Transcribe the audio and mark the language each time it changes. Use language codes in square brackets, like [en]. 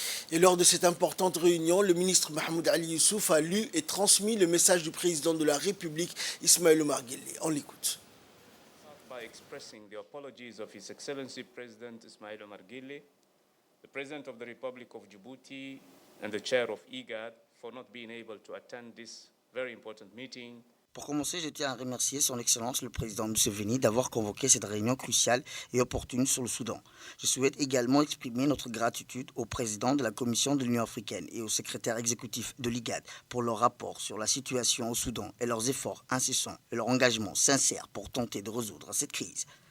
[fr] Et lors de cette importante réunion, le ministre Mahmoud Ali Youssouf a lu et transmis le message du président de la République, Ismaël Omar Guelleh. On l'écoute. [en] By expressing the apologies of His Excellency President Ismail Omar Guelleh, the President of the Republic of Djibouti and the Chair of IGAD for not being able to attend this very important meeting. [fr] Pour commencer, je tiens à remercier son Excellence le Président Museveni d'avoir convoqué cette réunion cruciale et opportune sur le Soudan. Je souhaite également exprimer notre gratitude au Président de la Commission de l'Union africaine et au Secrétaire exécutif de l'IGAD pour leur rapport sur la situation au Soudan et leurs efforts incessants et leur engagement sincère pour tenter de résoudre cette crise.